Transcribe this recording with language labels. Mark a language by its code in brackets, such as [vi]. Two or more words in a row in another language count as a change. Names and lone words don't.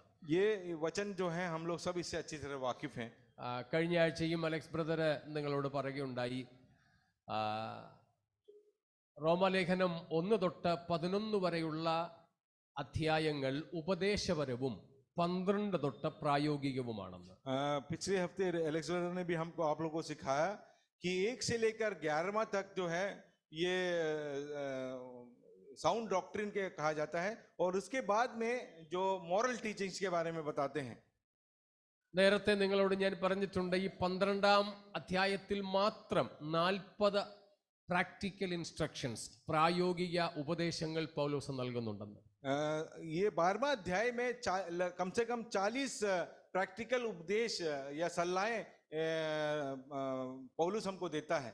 [hi] ये वचन जो है हम लोग सब इससे अच्छी तरह वाकिफ हैं. [ml] കഴിഞ്ഞ ആഴ്ചയും അലക്സ് ബ്രദർ നിങ്ങളോട് പറയുകയുണ്ടായി, റോമാലേഖനം 1 തൊട്ട് 11 വരെയുള്ള അധ്യായങ്ങൾ ഉപദേശപരവും 12 തൊട്ട് പ്രായോഗികവുമാണെന്ന്. [hi] पिछले हफ्ते एलेक्स ब्रदर ने भी हमको आप लोगों को सिखाया कि 1 से लेकर 11वां तक जो है ये [en] sound doctrine [hi] के कहा जाता है, और उसके बाद में जो [en] moral teachings [hi] के बारे में बताते हैं. [ml] നേരത്തെ നിങ്ങളോട് ഞാൻ പറഞ്ഞിട്ടുണ്ട്, ഈ 12-ാം അധ്യായത്തിൽ മാത്രം 40 [en] practical instructions, [ml] പ്രായോഗിക ഉപദേശങ്ങൾ പൗലോസ് നൽകുന്നുണ്ടെന്ന്. [hi] ये 12वां अध्याय में कम से कम 40 प्रैक्टिकल उपदेश या सलाहें पौलुस हमको देता है.